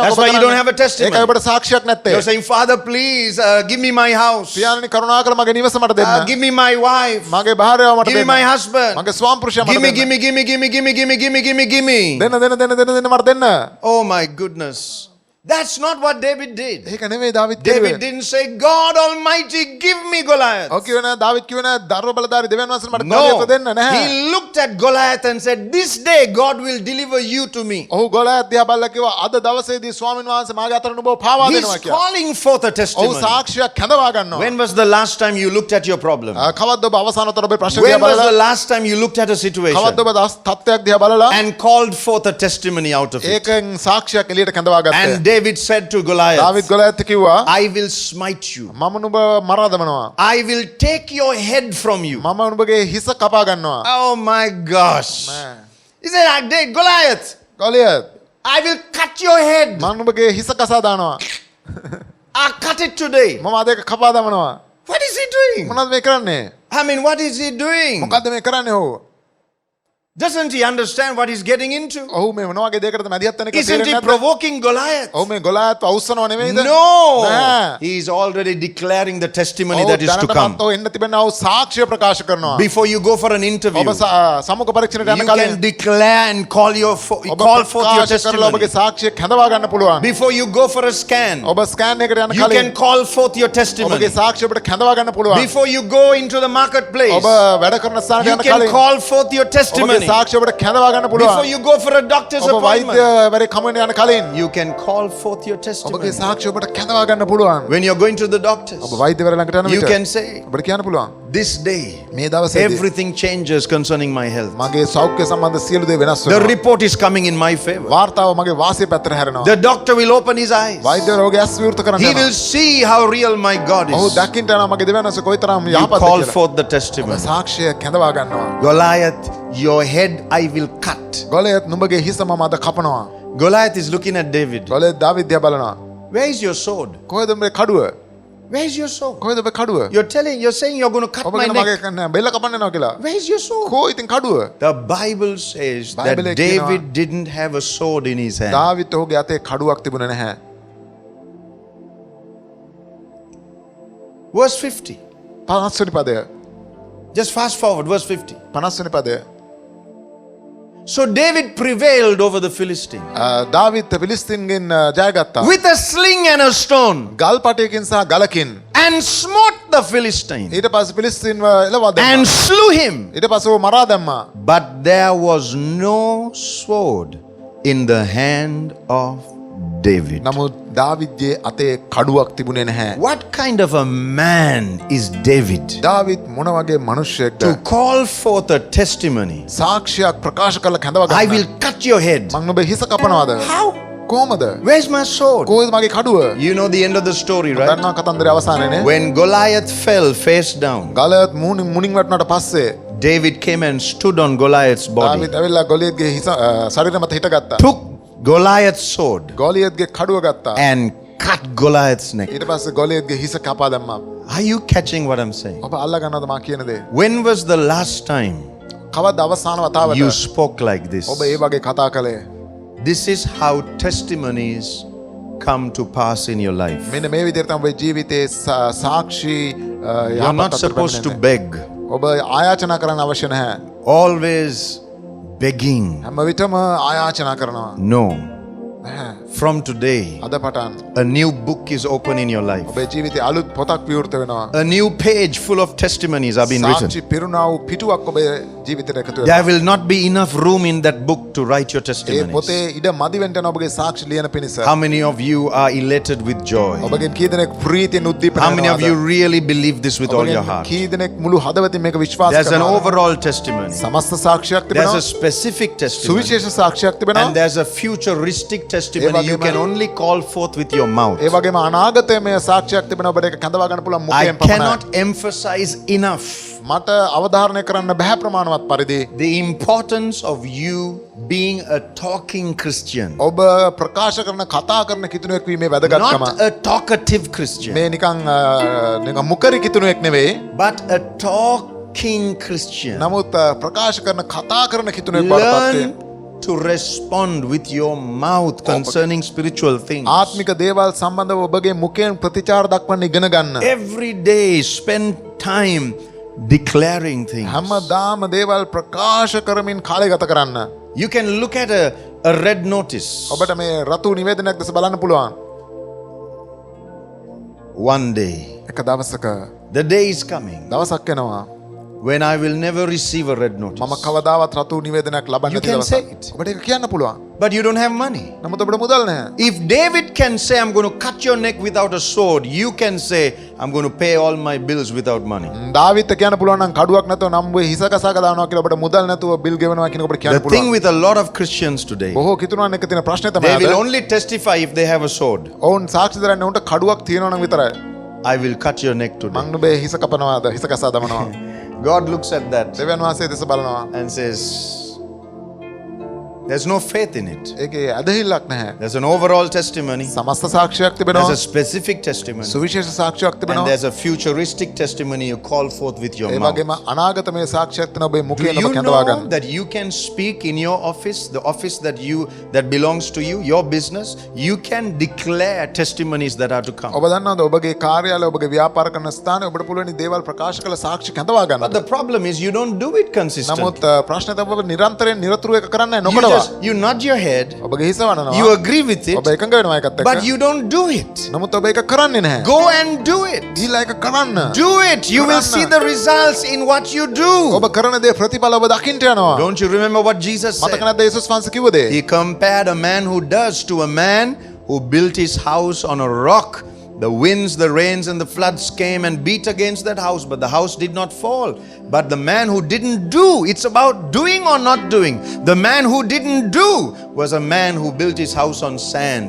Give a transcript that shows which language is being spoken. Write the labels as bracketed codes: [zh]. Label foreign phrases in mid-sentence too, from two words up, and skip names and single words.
[en] That's [si] ඔබ [en] why you don't [si] කරන්නේ. [en] have a testimony. [si] ඒකයි ඔබට සාක්ෂියක් නැත්තේ. [en] You're saying, Father, please give me my house. [si] පියාණනි කරුණාකර මගේ නිවස මට දෙන්න. [en] Give me my wife. [si] මගේ භාර්යාව මට [en] Give me [si] දෙන්න. [en] my husband. [si] මගේ ස්වාම පුරුෂයා මට [en] Give me, [si] දෙන්න. [en] give me, give me, give me, give me, give me, give me, give me, give me. [si] දෙන්න මට දෙන්න. [en] Oh my goodness. That's not what David did. [si] ඒක නෙමෙයි දාවිද් David කිව්වේ. [en] didn't say, God Almighty, give me Goliath. [si] ඔව් කියවන දාවිද් කියවන දරුව බලධාරී දෙවියන් වහන්සේ මට No. ගෝලියත දෙන්න නැහැ. [en] He looked at Goliath and said, this day God will deliver you to me. [si] ඔහු ගෝලියත් දිහා බලලා කිව්වා අද දවසේදී ස්වාමීන් වහන්සේ මාගේ අතර නුඹව පාවා [en] He's [si] දෙනවා කියලා. [en] calling forth a [si] ඔහු [en] testimony. [si] සාක්ෂියක් කැඳවා ගන්නවා. [en] When was the last time you looked at your problem? [si] කවද්ද ඔබ අවසානතර ඔබේ ප්‍රශ්න [en] When [si] දිහා [en] was the [si] බලලා [en] last time you looked at a situation [si] කවද්ද ඔබ තත්ත්වයක් දිහා බලලා [en] and called forth a testimony out of it? [si] ඒකෙන් සාක්ෂියක් එළියට කැඳවා ගත්තේ. [en] And David said to Goliath, [si] දාවිද් ගෝලියත් කිව්වා [en] I will smite you. [si] මම නුඹ මරා දමනවා. [en] I will take your head from you. [si] මම නුඹගේ හිස කපා ගන්නවා. [en] Oh my gosh. He said, Goliath, ගෝලියත් I will cut your head. [si] මම නුඹගේ හිස කසා දානවා. [en] I'll cut it today. [si] මම අද ඒක කපා දමනවා. [en] What is he doing? [si] මොනවද මේ කරන්නේ? [en] I mean, what is he doing? [si] මොකද්ද මේ කරන්නේ ඔහු? [en] Doesn't he understand what he's getting into? [si] ඔහු මේ මොන වගේ දෙයකටද මැදිහත් වෙන එක Isn't තේරෙන්නේ he නැද්ද? [en] provoking Goliath? [si] ඔහු මේ ගෝලියත් අවුස්සනව නෙමෙයිද? No. නෑ. [en] He is already declaring the testimony ඔහු that is to come. [si] දැනටමත් ඔහු එන්න තිබෙනා වූ සාක්ෂිය ප්‍රකාශ කරනවා. [en] Before you go for an interview, [si] ඔබ සමුක පරීක්ෂණයට යන you කලින් [en] can declare and call ඔබ call forth your [si] ප්‍රකාශ කරලා ඔබගේ testimony. සාක්ෂිය කැඳවා ගන්න පුළුවන්. [en] Before you go for a scan, [si] ඔබ ස්කෑන් එකට යන [en] you can [si] කලින් [en] call forth your testimony. [si] ඔබගේ සාක්ෂිය ඔබට කැඳවා ගන්න පුළුවන්. [en] Before you go into the marketplace, [si] ඔබ වැඩ කරන ස්ථානට you යන can කලින් [en] call forth your [si] ඔබගේ testimony. සාක්ෂිය ඔබට කැඳවා ගන්න පුළුවන්. [en] Before you go for a doctor's [si] ඔබ appointment, වෛද්‍යවරයෙක් කමෙන් යන කලින් [en] you can call forth your [si] ඔබගේ testimony. සාක්ෂිය ඔබට කැඳවා ගන්න පුළුවන්. [en] When you're going to the doctors, [si] ඔබ වෛද්‍යවරයා ළඟට යන you විට [en] can say, [si] ඔබට කියන්න පුළුවන්. [en] this day, [si] මේ දවසේදී [en] everything changes concerning my health. [si] මගේ සෞඛ්‍ය සම්බන්ධ සියලු දේ වෙනස් The වෙනවා. [en] report is coming in my favor. [si] වාර්තාව මගේ වාසිය පැත්තට හැරෙනවා. [en] The doctor will open his eyes. [si] වෛද්‍යවරයා ඔහුගේ ඇස් විවෘත කරන්න He යනවා. [en] will see how real my God [si] ඔහු is. දකින්න යනවා මගේ දෙවියන් වහන්සේ කොයිතරම් You යහපත්ද call කියලා. [en] forth the [si] ඔබ testimony. සාක්ෂිය කැඳවා ගන්නවා. [en] Goliath, your head I will cut. [si] ගෝලියත් නුඹගේ හිස මම අද කපනවා. [en] Goliath is looking at David. [si] ගෝලියත් දාවිද් දිහා බලනවා. [en] Where is your sword? [si] කොහෙද මේ කඩුව? [en] Where is your sword? [si] කොහෙද මේ කඩුව? [en] You're saying you're going to cut [si] ඔබ my කියන neck. මගේ කන්න බෙල්ල කපන්න යනවා කියලා. [en] Where is your sword? [si] කො ඉතින් කඩුව? [en] The Bible says that [si] බයිබලයේ කියනවා, [en] David didn't have a sword in his hand. [si] දාවිත් ඔහුගේ අතේ කඩුවක් තිබුණේ නැහැ. [en] Verse 50. [si] 50 වෙනි පදය. [en] Just fast forward, verse 50. [si] 50 වෙනි පදය. [en] So David prevailed over the Philistine [si] දාවිත් පිලිස්තීන්ගෙන් ජයගත්තා. [en] with a sling and a stone [si] ගල් පටයකින් සහ ගලකින්. [en] and smote the Philistine [si] ඊට පස්සේ පිලිස්තීන්ව එලවා දැම්මා. [en] and slew him. [si] ඊට පස්සේ ඔහු මරා දැම්මා. [en] But there was no sword in the hand of David. [si] නමුත් දාවිද්ගේ අතේ කඩුවක් තිබුණේ නැහැ. [en] What kind of a man is David [si] දාවිත් මොන වගේ මිනිහෙක්ද? [en] to call forth a testimony? [si] සාක්ෂියක් ප්‍රකාශ කරලා කැඳවා I ගන්න. [en] will cut your head. [si] මං නුඹේ හිස කපනවාද? How? කොහමද? [en] Where's my sword? [si] කොහෙද මගේ කඩුව? [en] You know the end of the story, right? [si] දන්නවා කතන්දරේ අවසානයේනේ. [en] When Goliath fell face down, [si] ගලත් මුණින් වැටුණාට පස්සේ [en] David came and stood on Goliath's body, [si] දාවිත් ඇවිල්ලා ගොලියත්ගේ හිස ශරීරය මත හිටගත්තා. [en] took Goliath's sword [si] ගොලියත්ගේ කඩුව ගත්තා. [en] and cut Goliath's neck. [si] ඊට පස්සේ ගොලියත්ගේ හිස කපා දැම්මා. [en] Are you catching what I'm saying? [si] ඔබ අල්ලා ගන්නවද මා කියන දේ? [en] When was the last time [si] කවද්ද අවසාන වතාවට [en] you spoke like this? [si] ඔබ ඒ වගේ කතා කළේ? [en] This is how testimonies come to pass in your life. [si] මෙන්න මේ විදිහට තමයි ඔබේ ජීවිතේ සාක්ෂි [en] You're not supposed to beg, [si] ඔබ ආයාචනා කරන්න අවශ්‍ය නැහැ. [en] always begging. [si] හැම විටම ආයාචනා කරනවා. No. නැහැ. [en] From today, [si] අද පටන් [en] a new book is open in your life. [si] ඔබේ ජීවිතේ අලුත් පොතක් විවෘත වෙනවා. [en] A new page full of testimonies have been written. [si] සාක්ෂි පිරුණා වූ පිටුවක් ඔබේ ජීවිතේට එකතු There වෙනවා. [en] will not be enough room in that book to write your [si] ඒ testimonies. පොතේ ඉඩ මදි වෙන්න යන ඔබගේ සාක්ෂි ලියන පිණිස. [en] How many of you are elated with joy? [si] ඔබගෙන් කී දෙනෙක් ප්‍රීතියෙන් උද්දීපන [en] How many of you [si] වෙනවද? [en] really believe this with all your [si] ඔබගෙන් heart? කී දෙනෙක් මුළු හදවතින් මේක විශ්වාස [en] There's an [si] කරනවද? [en] overall testimony. [si] සමස්ත සාක්ෂියක් There's තිබෙනවා. [en] a specific testimony. [si] සුවිශේෂ සාක්ෂියක් And තිබෙනවා. [en] there's a futuristic testimony you [si] වගේම- [en] can only call forth with your mouth. [si] ඒ වගේම අනාගතයේ සාක්ෂියක් තිබෙනවා. ඔබට ඒක කැඳවා ගන්න පුළුවන් I මුඛයෙන් පමණයි. [en] cannot emphasize enough [si] මට අවධාරණය කරන්න බෑ ප්‍රමාණවත් පරිදි [en] the importance of you being a talking Christian. [si] ඔබ ප්‍රකාශ කරන කතා කරන කිතුණුවෙක් වීමේ වැදගත්කම. [en] Not a talkative Christian, [si] මේ නිකන් මුකරි කිතුණුවෙක් නෙවෙයි. [en] but a talking talking Christian. [si] නමුත් ප්‍රකාශ කරන කතා කරන කිතුනෙක් බවට පත් වේ. [en] Learn to respond with your mouth concerning spiritual things. [si] ආත්මික දේවල් සම්බන්ධව ඔබගේ මුඛයෙන් ප්‍රතිචාර දක්වන්න ඉගෙන ගන්න. [en] Every day spend time declaring things. [si] හැමදාම දේවල් ප්‍රකාශ කරමින් කාලය ගත කරන්න. [en] You can look at a red notice. [si] ඔබට මේ රතු නිවේදනයක් දැස බලන්න පුළුවන්. [en] One day, [si] එක දවසක [en] the day is coming [si] දවසක් එනවා [en] when I will never receive a red notice. [si] මම කවදාවත් රතු නිවේදනයක් ලබන්නේ You නැති [en] can say [si] දවසක්. it. ඔබට ඒක කියන්න පුළුවන්. [en] But you don't have money. [si] නමුත් ඔබට මුදල් නැහැ. [en] If David can say, I'm going to cut your neck without a sword, you can say, I'm going to pay all my bills without money. [si] දාවිත් කියන්න පුළුවන් නම් කඩුවක් නැතුව නම් ඔබ හිස කසාක දානවා කියලා ඔබට මුදල් නැතුව බිල් ගෙවනවා කියන ඔබට කියන්න [en] The thing [si] පුළුවන්. [en] with a lot of Christians today, [si] බොහෝ කිතුණන් එක තියෙන ප්‍රශ්නේ තමයි [en] they will [si] අද. [en] only testify if they have a sword. [si] ඔවුන් සාක්ෂි දරන්නේ උන්ට කඩුවක් තියෙනවා නම් විතරයි. [en] I will cut your neck today. [si] මං නුඹේ හිස කපනවාද හිස කසා දමනවා. [en] God looks at that [si] දෙවියන් වහන්සේ දෙස බලනවා. [en] and says, there's no faith in it. [si] ඒකේ ඇදහිල්ලක් නැහැ. [en] There's an overall testimony, [si] සමස්ත සාක්ෂියක් there's තිබෙනවා. [en] a specific testimony, [si] සුවිශේෂ සාක්ෂියක් and තිබෙනවා. [en] there's a futuristic testimony you call forth with your [si] ඒ mouth. වගේම අනාගතමය සාක්ෂියක් තියෙන ඔබේ Do මුඛයෙන් ඔබ you කැඳවා know ගන්න. [en] that you can speak in your office, the office that belongs to you, your business? You can declare testimonies that are to come. [si] ඔබ දන්නවද ඔබගේ කාර්යාලය ඔබගේ ව්‍යාපාර කරන ස්ථානයේ ඔබට පුළුවන් දේවල් ප්‍රකාශ කළ සාක්ෂි කැඳවා But ගන්න. [en] the problem is you don't do it consistently. [si] නමුත් ප්‍රශ්නේ තමයි ඔබ නිරන්තරයෙන් නිරතුරුව එක කරන්නේ නොකඩවා. [en] You nod your head, [si] ඔබගේ හිස වනනවා. [en] you agree with it, [si] ඔබ එකඟ වෙනවා ඒකත් but එක්ක. [en] you don't do it. [si] නමුත් ඔබ ඒක කරන්නේ නැහැ. [en] Go and do it. [si] ගිහිල්ලා ඒක කරන්න. [en] Do it. You will see the results in what you do. [si] ඔබ කරන දේ ප්‍රතිඵල ඔබ දකින්න යනවා. [en] Don't you remember what Jesus [si] මතක said? නැද්ද යේසුස් වහන්සේ කිව්ව දේ? [en] He compared a man who does to a man who built his house on a rock. The winds, the rains, and the floods came and beat against that house, but the house did not fall. But the man who didn't do, it's about doing or not doing. The man who didn't do was a man who built his house on sand.